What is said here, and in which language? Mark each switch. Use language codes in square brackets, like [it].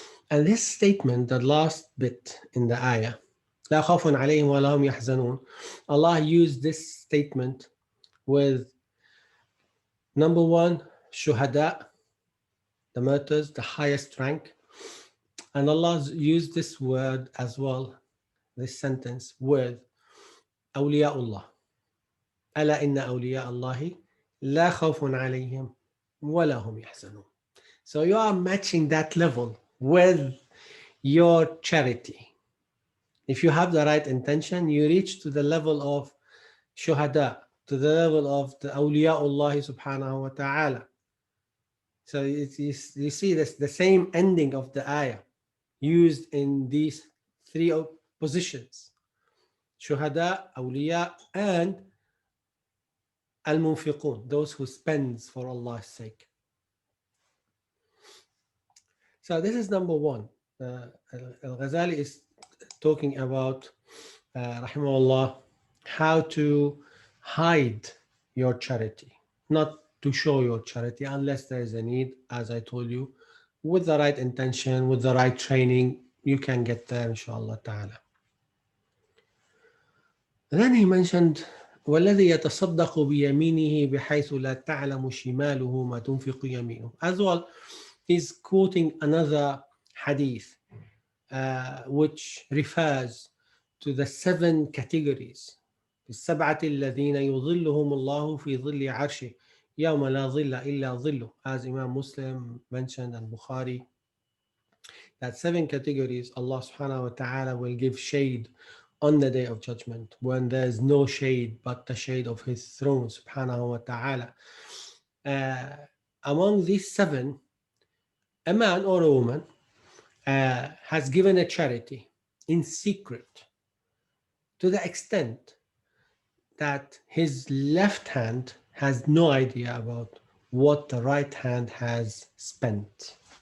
[en] And this statement, the last bit in the ayah, [ar] لا خوف عليهم ولا هم يحزنون, [en] Allah used this statement with, number one, shuhada, the martyrs, the highest rank. And Allah used this word as well, this sentence, with awliyaullah. [ar] ألا إن أولياء الله لا خوف عليهم ولا هم يحزنون. [en] So you are matching that level with your charity. If you have the right intention, you reach to the level of shuhada, to the level of the awliyaullah subhanahu wa ta'ala. So you see this, the same ending of the ayah used in these three positions: shuhada, awliya, and al-munfiqun, those who spends for Allah's sake. So this is number one. Al-Ghazali is talking about, rahimahullah, how to hide your charity, not to show your charity unless there is a need. As I told you, with the right intention, with the right training, you can get there, inshallah ta'ala. Then he mentioned, [ar] وَالَّذِي يَتَصَدَّقُ بِيَمِينِهِ بِحَيْثُ لَا تَعْلَمُ شِمَالُهُ مَا تُنْفِقُ يَمِينُهُ. [en] As well, he's quoting another hadith which refers to the 7 categories. [ar] السبعة الذين يظلهم الله في ظل عرشه يوم لا ظل إلا ظله, [en] as Imam Muslim mentioned and Bukhari. That 7 categories Allah subhanahu wa ta'ala will give shade on the day of judgment, when there is no shade but the shade of his throne subhanahu wa ta'ala. Among these 7, a man or a woman has given a charity in secret, to the extent that his left hand has no idea about what the right hand has spent.